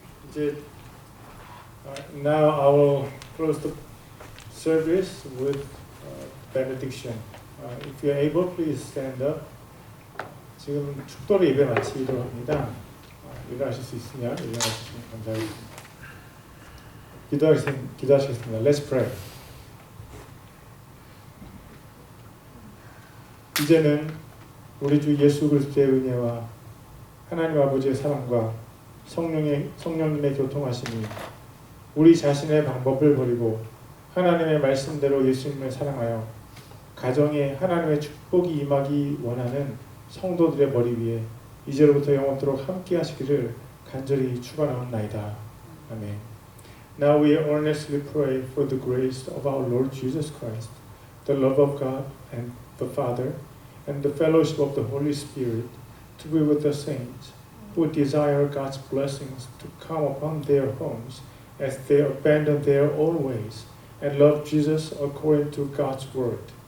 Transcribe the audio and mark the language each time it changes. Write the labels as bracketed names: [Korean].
[Korean] 이제 [English] now I will close the service with benediction. If you are able, please stand up. [Korean] 지금 축도로 예배 마치기로 합니다. 일어나실 수 있으면 일어나주시면 감사하겠습니다. 기도하시겠습니다. [English] Let's pray. [Korean] 이제는 우리 주 예수 그리스도의 은혜와 하나님 아버지의 사랑과 성령님의 교통하심이 우리 자신의 방법을 버리고 하나님의 말씀대로 예수님을 사랑하여 가정에 하나님의 축복이 임하기 원하는 성도들의 머리 위에 이제로부터 영원토록 함께 하시기를 간절히 축원하옵나이다. 아멘. [English] Now we earnestly pray for the grace of our Lord Jesus Christ, the love of God and the Father, and the fellowship of the Holy Spirit to be with the saints who desire God's blessings to come upon their homes as they abandon their own ways and love Jesus according to God's word.